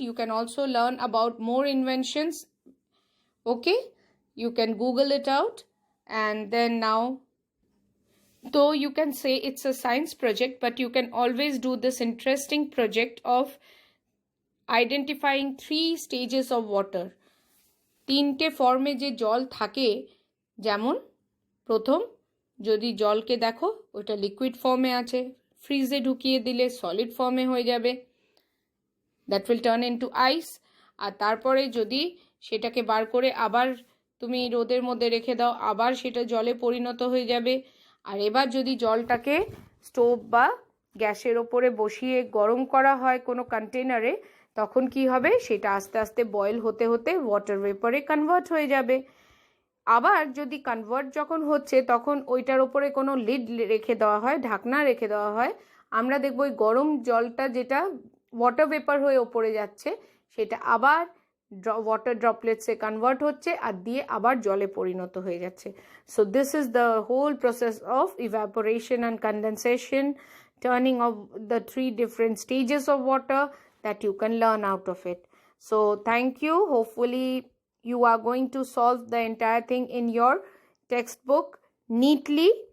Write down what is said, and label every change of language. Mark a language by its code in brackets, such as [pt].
[en] You can also learn about more inventions. Okay, you can Google it out, and then now, though you can say it's a science project, but you can always do this interesting project of identifying 3 stages of water. [bn] 3টে ফর্মে যে জল থাকে, যেমন প্রথম যদি জলকে দেখো ওটা লিকুইড ফর্মে আছে, ফ্রিজে ঢুকিয়ে দিলে সলিড ফর্মে হয়ে যাবে, [en] That will turn into ice. [bn] আর তারপরে যদি সেটাকে বার করে আবার তুমি রোদের মধ্যে রেখে দাও, আবার সেটা জলে পরিণত হয়ে যাবে. আর এবার যদি জলটাকে স্টোভ বা গ্যাসের ওপরে বসিয়ে গরম করা হয় কোনো কন্টেনারে, তখন কি হবে? সেটা আস্তে আস্তে বয়েল হতে হতে ওয়াটার ভেপারে কনভার্ট হয়ে যাবে. আবার যদি কনভার্ট যখন হচ্ছে তখন ওইটার ওপরে কোনো লিড রেখে দেওয়া হয়, ঢাকনা রেখে দেওয়া হয়, আমরা দেখব ওই গরম জলটা যেটা ওয়াটার ভেপার হয়ে ওপরে যাচ্ছে সেটা আবার ওয়াটার ড্রপলেটসে কনভার্ট হচ্ছে আর দিয়ে আবার জলে পরিণত হয়ে যাচ্ছে. [en] So this is the whole process of evaporation and condensation, turning of the 3 different stages of water that you can learn out of it. So thank you. Hopefully you are going to solve the entire thing in your textbook neatly,